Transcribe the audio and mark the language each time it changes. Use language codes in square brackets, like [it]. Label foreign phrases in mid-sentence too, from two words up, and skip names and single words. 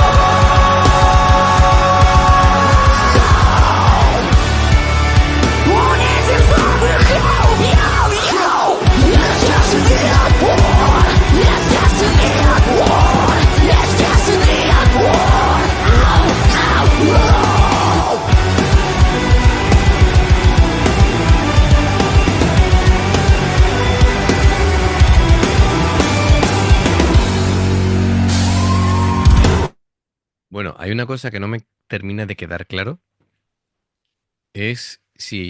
[ru] Унизим слабых, йоу-йоу-йоу. Естественный отбор, естественный отбор, естественный отбор. [es] Bueno, hay una cosa que no me termina de quedar claro, es si el sonido...